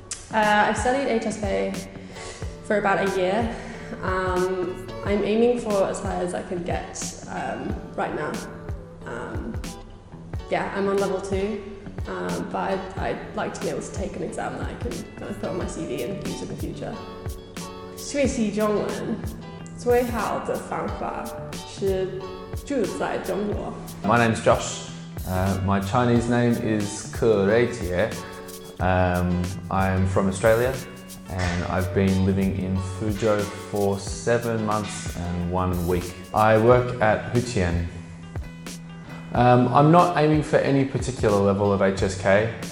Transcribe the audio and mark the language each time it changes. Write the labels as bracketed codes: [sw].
[en] I've studied HSK for about a year. I'm aiming for as high as I can get right now. Yeah, I'm on level 2, but I'd like to be able to take an exam that I can kind of put on my CV and use in the future. [zh] 学习中文最好的方法是住在中国。 [en] My name's Josh. My Chinese name is Ke Reitie. I'm from Australia and I've been living in Fuzhou for 7 months and 1 week. I work at Hutian. I'm not aiming for any particular level of HSK.